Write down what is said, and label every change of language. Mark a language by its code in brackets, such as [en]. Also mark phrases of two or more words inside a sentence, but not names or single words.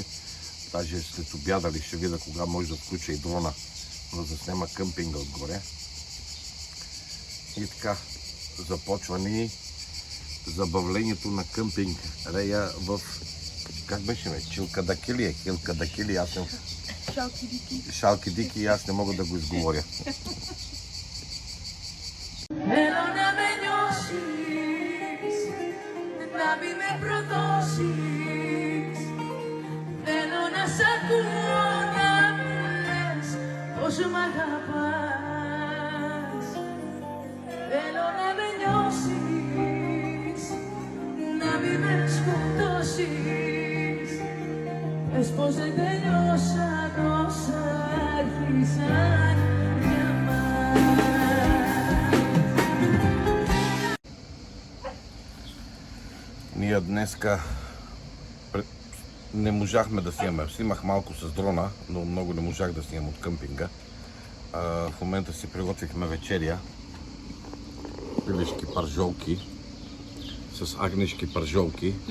[bg] Даже след обяда ли ще видя кога може да включа и дрона, да заснема къмпинга отгоре. И така, започва ни забавлението на къмпинг Рея в... Как беше ме? Чилкадакили, Хилкадакили, аз съм... Шалкидики, аз не мога да го изговоря. [el] Θέλω να με νιώσεις, να μην με προδώσεις. Θέλω να σ' ακούω να μου λες πόσο μ' αγαπάς. Θέλω να με νιώσεις, να μην με σκοτώσεις. Πες πως δεν τελειώσαν όσα άρχισαν για μας. [bg] Ние днеска не можахме да снимаме. Снимах малко с дрона, но много не можах да снимам от къмпинга. В момента си приготвихме вечеря. Пилешки пържолки с агнешки пържолки.